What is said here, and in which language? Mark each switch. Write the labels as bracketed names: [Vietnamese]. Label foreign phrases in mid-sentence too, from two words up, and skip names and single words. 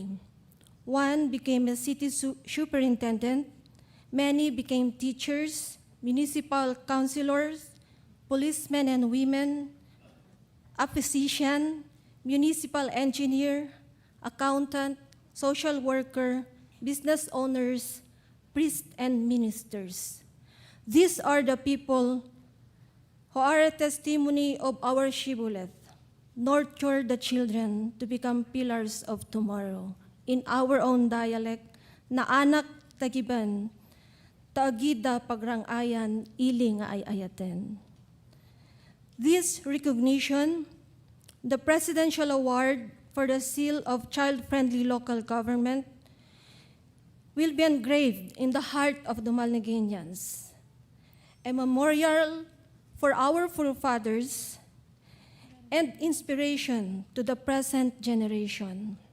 [English] One became a city superintendent, many became teachers, municipal councilors, policemen and women, a physician, municipal engineer, accountant, social worker, business owners, priests and ministers. These are the people who are a testimony of our shibboleth, nurture the children to become pillars of tomorrow. In our own dialect, [Iloko] na anak tagiban, taagida pagrangayan, iling ay ayaten. [English] This recognition, the Presidential Award for the Seal of Child-Friendly Local Government, will be engraved in the heart of the Malnegenians, a memorial for our forefathers and inspiration to the present generation,